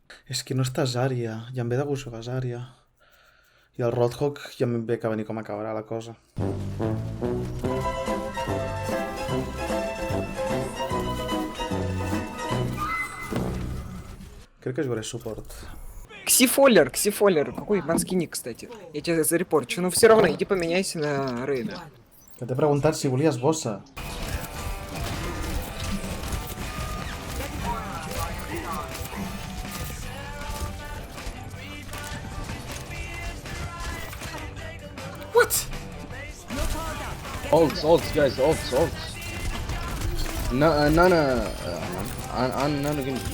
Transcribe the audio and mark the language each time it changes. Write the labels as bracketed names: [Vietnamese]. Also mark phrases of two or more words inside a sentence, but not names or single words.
[Catalan] És que no està Zarya, i em ve de gust la Zarya. I el Roadhog ja em ve que venir com acabarà la cosa. Crec que jugaré support. [Russian] Ксифоллер, какой банский ник, кстати. Я тебя зарепорчу, но все равно иди поменяйся на Рейна. [Catalan] Que t'he preguntat si volies bossa. [English] What? Ults, guys, ults. Nana, Nana.